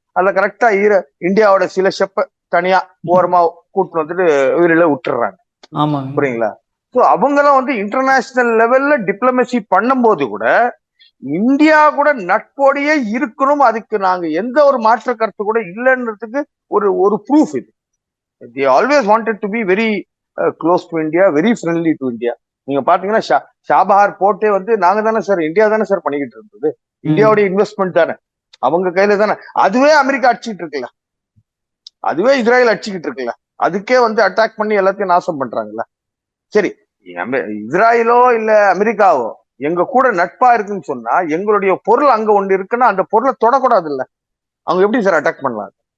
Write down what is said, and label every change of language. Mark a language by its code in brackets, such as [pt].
[ta] அதுல கரெக்டா இந்தியாவோட சில ஷிப்பை தனியா ஓரமா கூட்டு வந்துட்டு உயிரில விட்டுறாங்க. புரியுங்களா? ஸோ அவங்கெல்லாம் வந்து இன்டர்நேஷனல் லெவல்ல டிப்ளமசி பண்ணும்போது கூட இந்தியா கூட நட்போடையே இருக்கணும், அதுக்கு நாங்க எந்த ஒரு மாற்ற கருத்து கூட இல்லைன்றதுக்கு ஒரு ப்ரூஃப் இது. [en] they always wanted to be very close to India, very friendly to India. [ta] நீங்க பாத்தீங்கன்னா ஷாபஹார் போர்ட்டே வந்து நாங்க தானே சார், இந்தியா தானே சார் பண்ணிக்கிட்டு இருந்தது. இந்தியாவுடைய இன்வெஸ்ட்மெண்ட் தானே, அவங்க கையில தானே. அதுவே அமெரிக்கா அடிச்சுட்டு இருக்குல்ல, அதுவே இஸ்ரேல் அடிச்சுக்கிட்டு இருக்குல்ல, அதுக்கே வந்து அட்டாக் பண்ணி எல்லாத்தையும் நாசம் பண்றாங்கல்ல. சரி, இஸ்ரேலோ இல்ல அமெரிக்காவோ எங்க கூட நட்பா இருக்குன்னு சொன்னா எங்களுடைய பொருள் அங்க ஒன்று இருக்குன்னா அந்த பொருளை தொடக்கூடாது இல்ல, அவங்க எப்படி சார் அட்டாக் பண்ணலாம்?